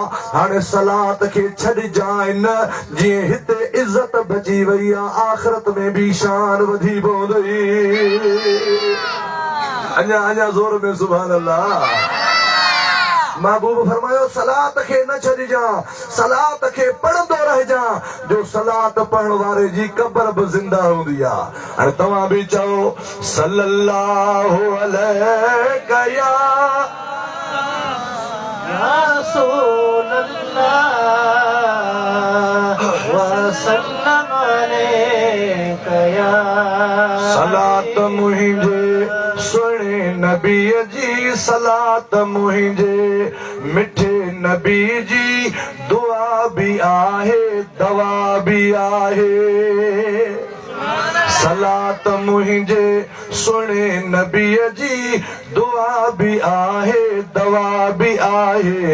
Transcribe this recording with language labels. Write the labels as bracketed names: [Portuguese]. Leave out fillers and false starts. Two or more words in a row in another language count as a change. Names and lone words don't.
[Sindhi] हाणे सलात खे छॾिजांइ न, जीअं हिते इज़त बची वई आहे आख़िरत में बि शान वधी पवंदी। अञा अञा ज़ोर में [Arabic] سبحان الله. [Sindhi] महबूब फरमायो सलात खे न छॾिजां, सलात खे पढ़ंदो रहिजां, जो सलात पढ़ण वारे जी क़ब्र बि ज़िंदा हूंदी आहे। हाणे तव्हां बि चओ [Arabic] صلى الله عليك يا رسول الله وسلم عليك يا. [Sindhi] सलात मुंहिंजे सुहिणे नबी जी, सलात मुंहिंजे मिठे नबी जी, दुआ बि आहे दवा बि आहे। सलात मुंहिंजे सुहिणे नबीअ जी, दुआ बि आहे दवा बि आहे।